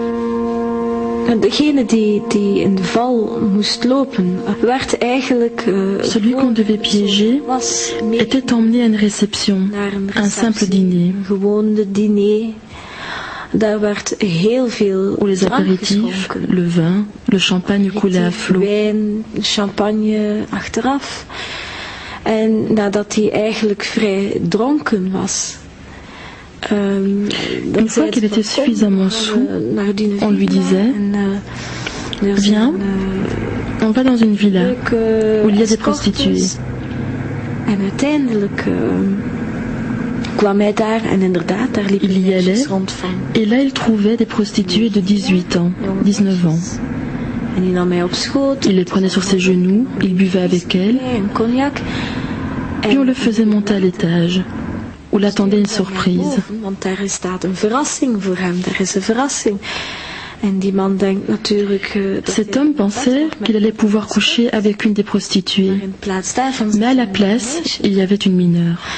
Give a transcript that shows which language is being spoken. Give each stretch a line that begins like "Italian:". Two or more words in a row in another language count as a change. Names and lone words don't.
French: Celui qu'on devait piéger était emmené à une réception, un simple dîner, où les apéritifs, le vin, le champagne coulaient à flot.
Dutch: En nadat hij eigenlijk vrij dronken was.
French: Une fois qu'il était suffisamment saoul, on lui disait viens, on va dans une villa où il y a des prostituées.
Dutch: En uiteindelijk kwam hij daar en inderdaad, daar liep
French: il y allait et là il trouvait des prostituées de 18 ans, 19 ans. Il les prenait sur ses genoux, il buvait avec elles, puis on le faisait monter à l'étage, où l'attendait une surprise. Cet homme pensait qu'il allait pouvoir coucher avec une des prostituées, mais à la place, il y avait une mineure.